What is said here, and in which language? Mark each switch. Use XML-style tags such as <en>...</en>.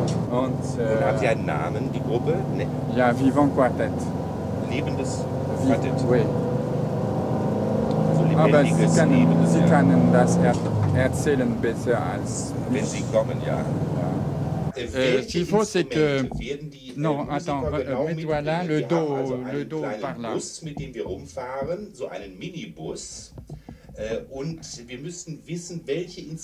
<de>Und haben Sie einen Namen, die Gruppe? Nee. Ja, Vivant Quartet. Lebendes Quartett?</de> <fr>Oui.</fr> <de>Also aber Sie können das erzählen besser als wenn Sie kommen, ja.</de> <fr>S'il faut, c'est que... Non, attends, mets-toi là, le dos par là.</fr> <de>Bus, mit dem wir rumfahren, so einen Minibus. Und wir müssen wissen, welche Instrumente...</de>